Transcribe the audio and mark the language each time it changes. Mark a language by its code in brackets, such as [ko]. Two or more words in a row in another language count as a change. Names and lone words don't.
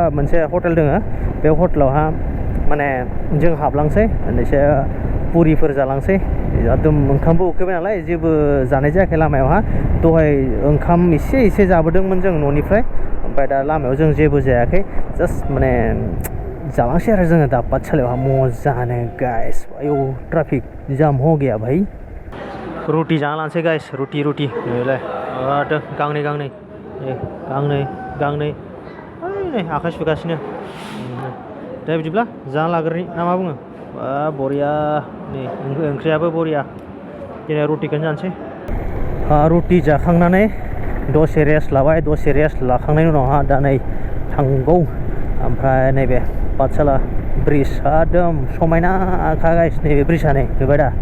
[brx] मोनसे हटेल दङ बे हटेलावहा माने जों हाबलांसै एसे पुरिफोर जालांसै एकदम ओंखामबो उखैबाय नालाय जेबो जानाय जायाखै लामायावहा दहाय ओंखाम एसे जाबोदोंमोन जों न'निफ्राय ओमफ्राय दा लामायाव जों जेबो जायाखै जास्ट माने जालांसै आरो जोङो दा पाठशालायावहा मोजाङानो गाइस आयौ [hi] ट्राफिक जाम हो गया भाई [brx] रुटि जाना लानोसै गाइस रुटि नैलाय गांनै नै आखाइ सुगासिनो दे बिदिब्ला जाना लाग्रोनि ना मा बुङो बरिया नै ओंख्रियाबो बरिया दिनै रुटिखौनो जानोसै रुटि जाखांनानै दसे रेस्ट लाबाय दसे रेस्ट लाखांनायनि उनावहा दा नै थांगौ ओमफ्राय नैबे पाठशाला ब्रिज एकदम समायनाखा गाइस नैबे ब्रिजआ नै नुबाय